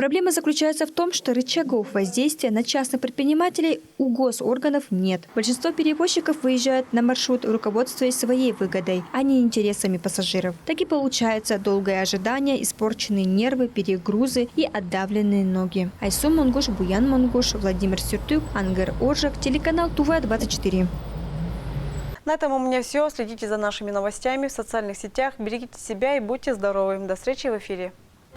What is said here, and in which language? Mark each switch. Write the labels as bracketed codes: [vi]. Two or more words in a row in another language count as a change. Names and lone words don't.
[ru] Проблема заключается в том, что рычагов воздействия на частных предпринимателей у госорганов нет. Большинство перевозчиков выезжают на маршрут, руководствуясь своей выгодой, а не интересами пассажиров. Так и получается долгое ожидание, испорченные нервы, перегрузы и отдавленные ноги. Айсу Монгуш, Буян Монгуш, Владимир Сюртюк, Ангар Оржак, телеканал ТУВА-24. На этом у меня все. Следите за нашими новостями в социальных сетях. Берегите себя и будьте здоровы. До встречи в эфире.